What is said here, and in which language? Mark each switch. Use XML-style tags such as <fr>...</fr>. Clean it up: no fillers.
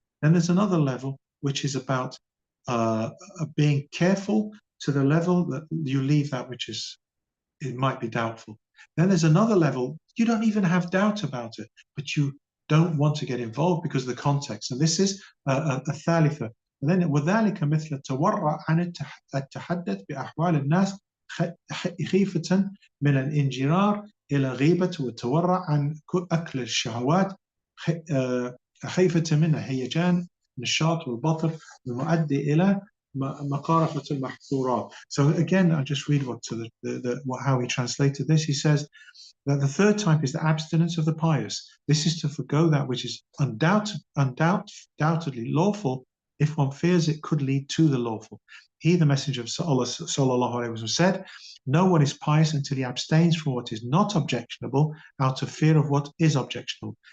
<en>Then there's another level which is about being careful to the level that you leave that which it might be doubtful. Then there's another level, you don't even have doubt about it, but you don't want to get involved because of the context. And this is a thalitha. And then</en> <ar>وذلك مثل التورع عن التحدث بأحوال الناس خيفة من الانجرار إلى غيبة والتورع عن أكل الشهوات خيفة منها هيجان النشاط والبطر المؤدي إلى مقارفة المحظورات.</ar> <en>So again, I'll just read how he translated this. He says that the third type is the abstinence of the pious. This is to forgo that which is undoubtedly lawful if one fears it could lead to the lawful. He, the Messenger of Allah sallallahu alaihi wasallam, said, no one is pious until he abstains from what is not objectionable out of fear of what is objectionable.</en>